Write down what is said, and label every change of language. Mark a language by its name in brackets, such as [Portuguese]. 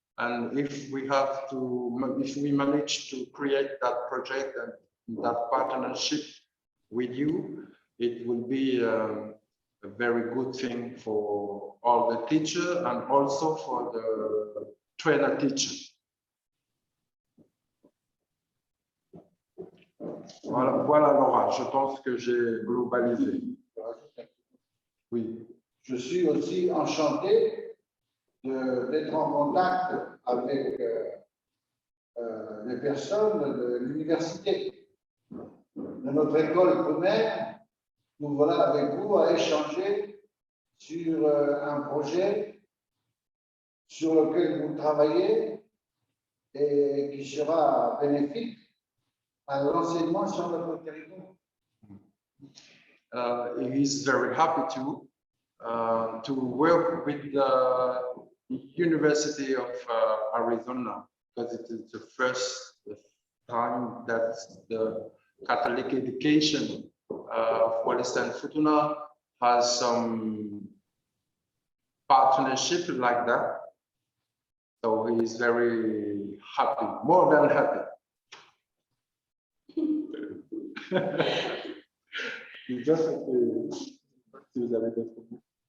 [English] And if we manage to create that project and that partnership with you, it will be a very good thing for all the teachers and also for the trainer teacher. [French] Voilà Laura, je pense que j'ai globalisé. Oui. Je suis aussi enchanté d'être en contact avec les personnes de l'université, de notre école primaire. Nous voilà avec vous à échanger sur un projet sur lequel vous travaillez et qui sera bénéfique à l'enseignement sur notre territoire. [English] He is very happy to work with the University of Arizona, because it is the first time that the Catholic education of Wallis and Futuna has some partnership like that. So he is very happy, more than happy. [French] Just si vous avez d'autres mots.